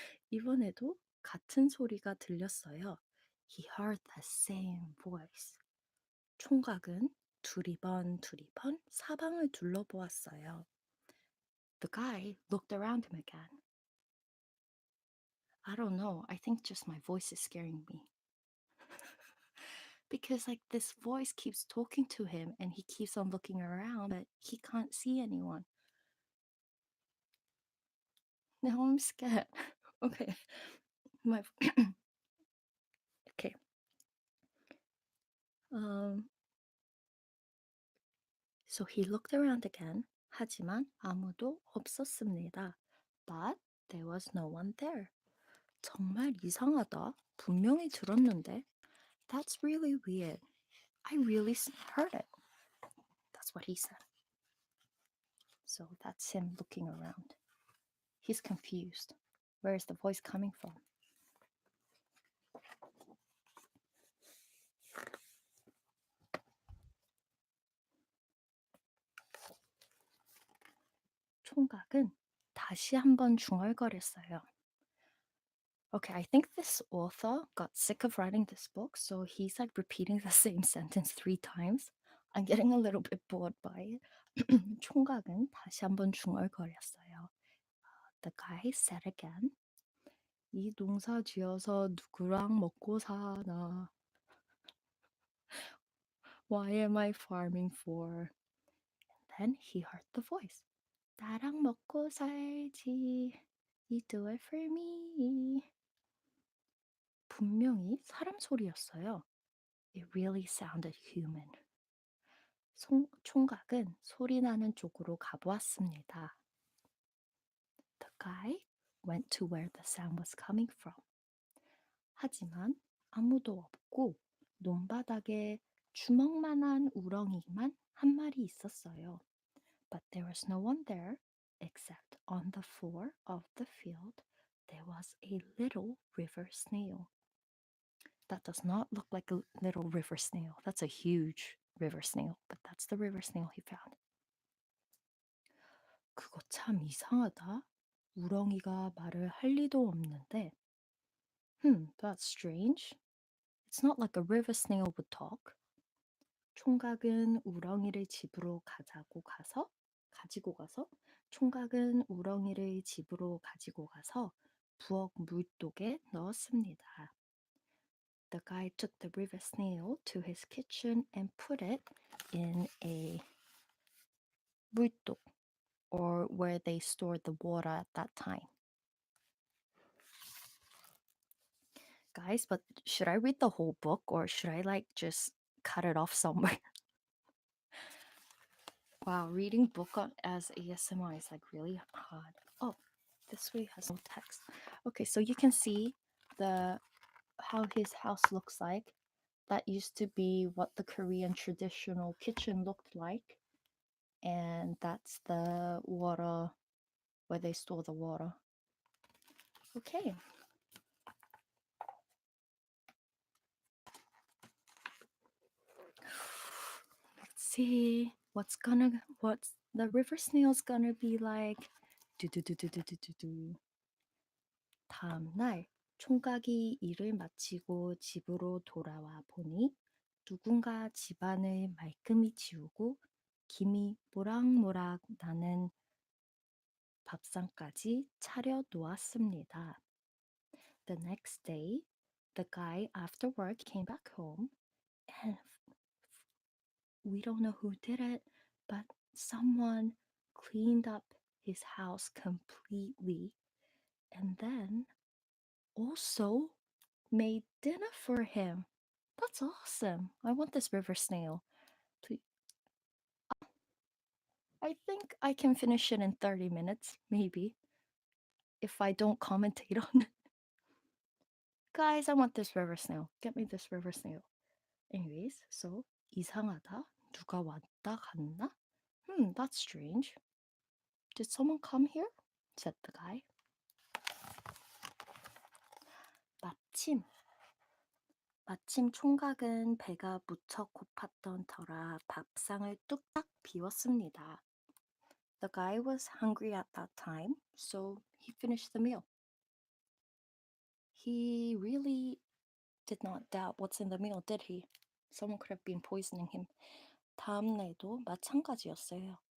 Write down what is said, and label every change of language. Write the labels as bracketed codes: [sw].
[ko] 이번에도 같은 소리가 들렸어요. [en] He heard the same voice. [ko] 총각은 두리번 사방을 둘러보았어요. [en] The guy looked around him again. I don't know. I think just my voice is scaring me. Because like this voice keeps talking to him and he keeps on looking around, but he can't see anyone. Now I'm scared. Okay. My okay. So he looked around again. [ko] 하지만 아무도 없었습니다. [en] But there was no one there. [ko] 정말 이상하다. 분명히 들었는데. [en] That's really weird. I really heard it. That's what he said. So that's him looking around. He's confused. Where is the voice coming from? [ko] 총각은 다시 한번 중얼거렸어요. [en] Okay, I think this author got sick of writing this book, so he's like repeating the same sentence 3 times. I'm getting a little bit bored by it. [ko] 총각은 다시 한번 중얼거렸어요. [en] The guy said again, [ko] 이 농사 지어서 누구랑 먹고 사나? [en] Why am I farming for? And then he heard the voice. [ko] 나랑 먹고 살지. [en] You do it for me. [ko] 분명히 사람 소리였어요. [en] It really sounded human. [ko] 총각은 소리나는 쪽으로 가보았습니다. [en] The guy went to where the sound was coming from. [ko] 하지만 아무도 없고 논바닥에 주먹만한 우렁이만 한 마리 있었어요. [en] But there was no one there except on the floor of the field there was a little river snail. That does not look like a little river snail. That's a huge river snail, but that's the river snail he found. [ko] 그거 참 이상하다. 우렁이가 말을 할 리도 없는데. [en] That's strange. It's not like a river snail would talk. [ko] 총각은 우렁이를 집으로 가지고 가서 총각은 우렁이를 집으로 가지고 가서 부엌 물독에 넣었습니다. [en] The guy took the river snail to his kitchen and put it in a 물독, or where they stored the water at that time. Guys, but should I read the whole book or should I just cut it off somewhere? Wow, reading book as ASMR is really hard. Oh, this way has no text. Okay, so you can see the how his house looks like. That used to be what the Korean traditional kitchen looked like. And that's the water where they store the water. Okay. Let's see what's the river snail's gonna be like. 두두두두두두두. [ko] 다음 날 총각이 일을 마치고 집으로 돌아와 보니 누군가 집안을 말끔히 치우고 김이 모락모락 나는 밥상까지 차려 놓았습니다. [en] The next day, the guy after work came back home and we don't know who did it, but someone cleaned up his house completely and then also made dinner for him. That's awesome. I want this river snail. Please. I think I can finish it in 30 minutes, maybe, if I don't commentate on it. Guys, I want this river snail. Get me this river snail. Anyways, so [ko] 이상하다. 누가 왔다 갔나? [en] That's strange. Did someone come here? Said the guy. [ko] 마침 총각은 배가 무척 고팠던 터라 밥상을 뚝딱 비웠습니다. [en] The guy was hungry at that time, so he finished the meal. He really did not doubt what's in the meal, did he? Someone could have been poisoning him. [ko] 다음 날도 마찬가지였어요.